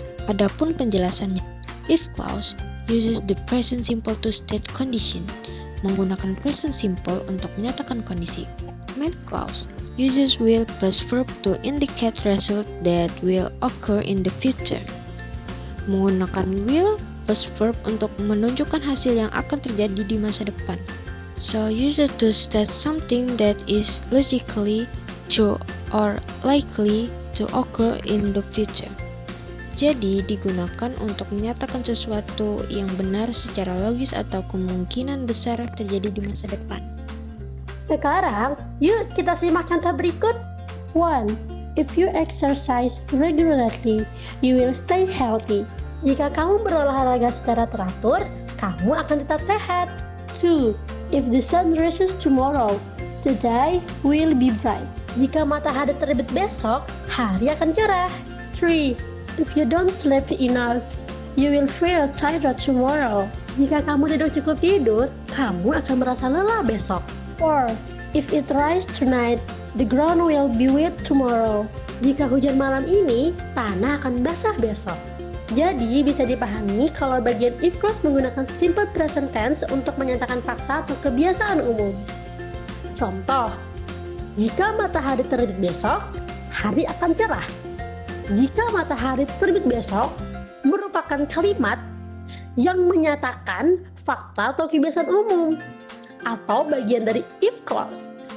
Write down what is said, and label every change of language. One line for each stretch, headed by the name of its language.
Indonesian: Adapun penjelasannya,
English: if clause uses the present simple to state condition,
Indonesian: menggunakan present simple untuk menyatakan kondisi.
English: Main clause uses will plus verb to indicate result that will occur in the future.
Indonesian: Menggunakan will plus verb untuk menunjukkan hasil yang akan terjadi di masa depan.
English: So use it to state something that is logically true or likely to occur in the future.
Indonesian: Jadi digunakan untuk menyatakan sesuatu yang benar secara logis atau kemungkinan besar terjadi di masa depan. Sekarang, yuk kita simak contoh berikut. 1.
English: If you exercise regularly, you will stay healthy.
Indonesian: Jika kamu berolahraga secara teratur, kamu akan tetap sehat.
English: 2. If the sun rises tomorrow, the day will be bright.
Indonesian: Jika matahari terbit besok, hari akan cerah. 3.
English: If you don't sleep enough, you will feel tired tomorrow.
Indonesian: Jika kamu tidak cukup tidur, kamu akan merasa lelah besok. 4.
English: If it rains tonight, the ground will be wet tomorrow.
Indonesian: Jika hujan malam ini, tanah akan basah besok. Jadi bisa dipahami kalau bagian if clause menggunakan simple present tense untuk menyatakan fakta atau kebiasaan umum. Contoh, jika matahari terbit besok, hari akan cerah. Jika matahari terbit besok merupakan kalimat yang menyatakan fakta atau kebiasaan umum atau bagian dari if clause.